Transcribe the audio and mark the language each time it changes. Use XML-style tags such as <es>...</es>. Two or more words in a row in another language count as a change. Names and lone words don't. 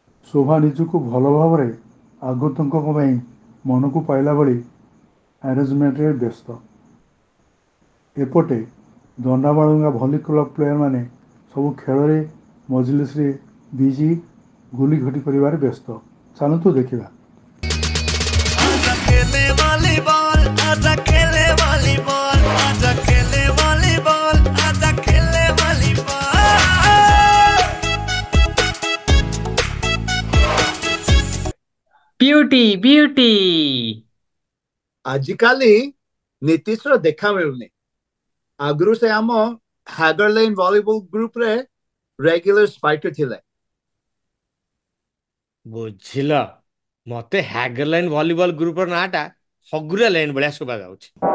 <or>ଶୋଭା ନିଜକୁ ଭଲ ଭାବରେ ଆଗନ୍ତୁକଙ୍କ ପାଇଁ ମନକୁ ପାଇଲା ଭଳି ଆରେଞ୍ଜମେଣ୍ଟରେ ବ୍ୟସ୍ତ। ଏପଟେ ଦଣ୍ଡାବାଳୁଙ୍ଗା ଭଲି</or> <en>club playerମାନେ</en> <or>ସବୁ ଖେଳରେ ମଜଲିସରେ ବିଜି, ଗୁଲି ଘଟି କରିବାରେ ବ୍ୟସ୍ତ। ଚାଲନ୍ତୁ ଦେଖିବା।</or> <hi>आजा खेले वॉलीबॉल, आजा खेले वॉलीबॉल, आजा खेले वॉलीबॉल, आजा खेले वॉलीबॉल।</hi> <en>beauty beauty.</en> <or>ଆଜିକାଲି ନୀତିଶର ଦେଖା ମିଳୁନି। ଆଗରୁ ସେ ଆମ ହାଗରଲାଇନ୍ ଭଲିବଲ ଗ୍ରୁପରେ</or> <en>regular spiker</en> <or>ଥିଲେ। ବୁଝିଲ, ମତେ ହ୍ୟାଗରଲାଇନ୍ ଭଲିବଲ ଗ୍ରୁପର ନାଁଟା ହଗୁରା ଲାଇନ୍ ଭଳିଆ ଶୁଭା ଯାଉଛି।</or>